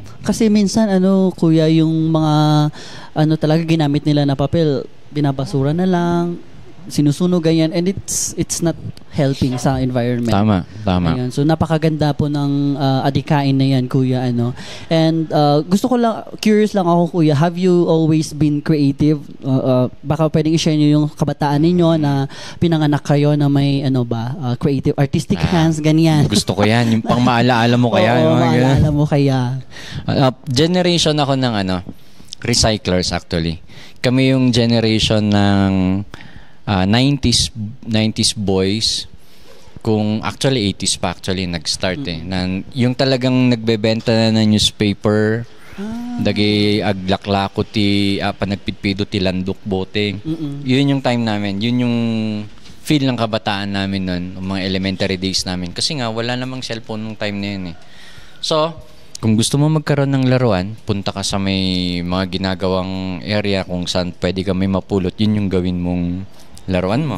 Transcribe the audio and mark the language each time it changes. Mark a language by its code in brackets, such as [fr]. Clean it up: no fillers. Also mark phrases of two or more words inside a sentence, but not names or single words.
[tl] Kasi minsan kuya, yung mga talaga ginamit nila na papel, binabasura na lang, sinusunog ganyan, [en] and it's not helping sa environment. [tl] Tama. Ayan. So napakaganda po ng adikain na yan, kuya. [en] And curious [tl] lang ako, kuya, [en] have you always been creative? [tl] Baka pwedeng i-share nyo yung kabataan ninyo na pinanganak kayo na may [en] creative, artistic hands, [tl] ganyan. Gusto ko yan, yung pang maalaala mo kaya. Maalaala mo kaya. Generation ako ng recyclers actually. Kami yung generation ng 90s boys, kung actually 80s pa actually nag-start yung talagang nagbebenta na ng newspaper, [ilo] dagi aglaklako ti panagpitpido ti landok bote. [tl] Yun yung time namin, yun yung feel ng kabataan namin noon, mga [en] elementary days [tl] namin, kasi nga wala namang cellphone nung time na yun So kung gusto mo magkaroon ng laruan, punta ka sa may mga ginagawang area kung saan pwede ka may mapulot, yun yung gawin mong laruan mo.